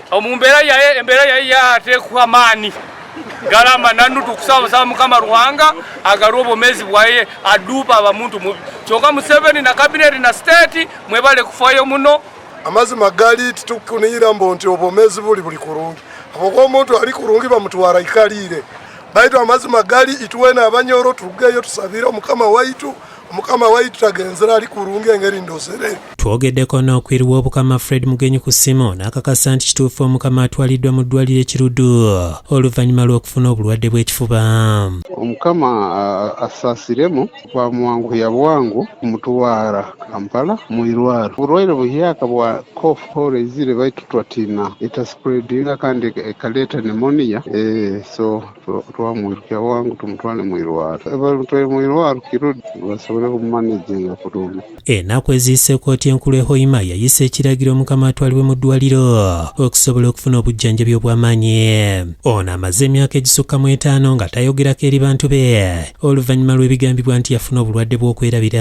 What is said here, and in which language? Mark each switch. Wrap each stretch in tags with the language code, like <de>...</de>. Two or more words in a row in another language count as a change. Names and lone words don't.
<nyo>embeera yaye yateekwa maani galamba nandu tukusaba mukama Ruhanga agalwa obwomezi bwaye adupa abamuntu mubi kyonka Museveni na cabinet na state mwebale kufayo muno amazima gali tukunira mbo nti obwomezi buli kurungi abo omuntu ali kurungi bamutwara ikalire baitu amazima gali ituwena abanyoro tugeyo tusabira omukama waitu tagenzera ali kurungi engeri ndosere.</nyo> <lg>Twogeddeko n'okwiriwa obukama Fred Mugenyi ku ssimu n'akakasa nti kituufu omukama atwaliddwa mu ddwaliro Kiruddu oluvannyuma lw'okufuna obulwadde bw'ekifuba.</lg> <nyo>Omukama asaasiremu bwamuwanguya bwangu kumutwara Kampala mu irwaro. Obulwaire buhyaka bwa</nyo> <en>cough cold</en> <nyo>baitu twatina etaspreadinga kandi ekaleeta pneumonia so twamwirukya bwangu tumutwale mu irwaro. Balutwale mu irwaro Kiruddu basobole kumanaginga bulungi.</nyo> <lg>Ennaku eziyise kkooti enkulu e Hoima yayise ekiragiro omukama atwalibwe mu ddwaliro okusobola okufuna obujjanjabi obw'amaanyi. Ono amaze emyaka egisukka mu 5 nga tayogerako eri bantu be oluvannyuma lw'ebigambibwa nti yafuna obulwadde bw'okwerabira.</lg>